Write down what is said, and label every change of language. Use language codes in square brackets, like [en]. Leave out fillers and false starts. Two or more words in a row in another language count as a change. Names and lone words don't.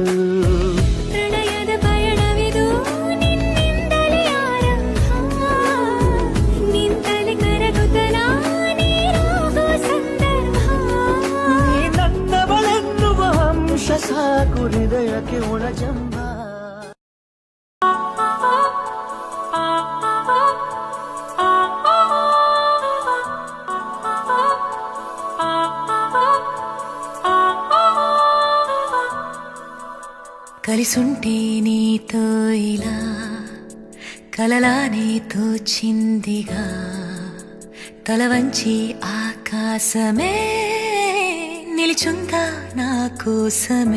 [kn] ಪ್ರಣಯದ ಪಯಣವಿದು ನಿನ್ನಿಂದಲೇ ಆರಂಭ ನಿಂತಲೇ ಕರಗುತ್ತ ನಾನೇರಾಗೋ ಸಂದರ್ಭ ನೀ ನನ್ನವಳೆನ್ನುವ ಅಂಶ ಸಾಕು ಹೃದಯಕ್ಕೆ ಒಳಜಂಬ [te] కలిసుంటే నీతో ఇలా కలలానే తోచిందిగా తల వంచి ఆకాశమే నిలిచుందా నా కోసమే